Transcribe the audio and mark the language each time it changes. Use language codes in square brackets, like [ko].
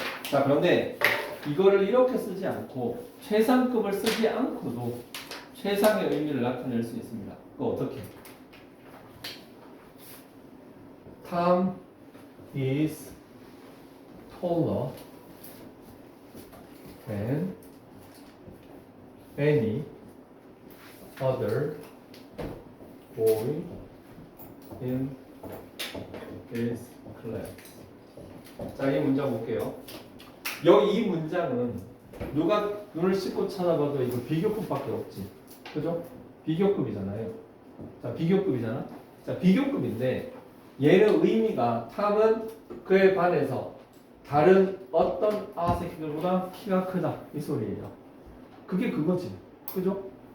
[ko] 자, 그런데 이거를 이렇게 쓰지 않고 최상급을 쓰지 않고도 최상의 의미를 나타낼 수 있습니다. 그거 어떻게? [en] Tom is taller than any other boy in his class. [ko] 자, 이 문장 볼게요. 여기 이 문장은 누가 눈을 씻고 찾아봐도 이거 비교급밖에 없지. 그죠? 비교급이잖아요. 자, 비교급이잖아. 자, 비교급인데 얘의 의미가 탐은 그에 반해서 다른 어떤 아새끼들보다 키가 크다 이 소리예요. 그게 그거지. 그죠?